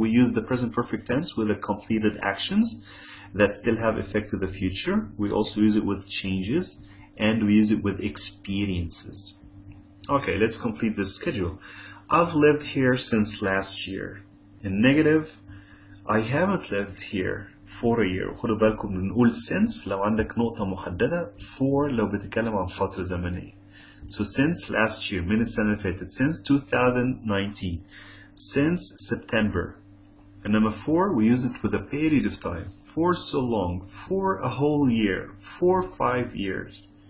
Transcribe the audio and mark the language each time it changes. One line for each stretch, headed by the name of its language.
English: We use the present perfect tense with the completed actions that still have effect to the future. We also use it with changes and we use it with experiences. Okay, let's complete this schedule. I've lived here since last year. In negative, I haven't lived here for a year.
Arabic: خدوا بالكم بنقول since لو عندك نقطة محددة، for لو بتتكلم عن فترة زمنية.
English: So since last year
Arabic: من السنة اللي فاتت
English: since 2019 since September. إنما for we use it with a period of time. For so long, for a whole year, for 5 years.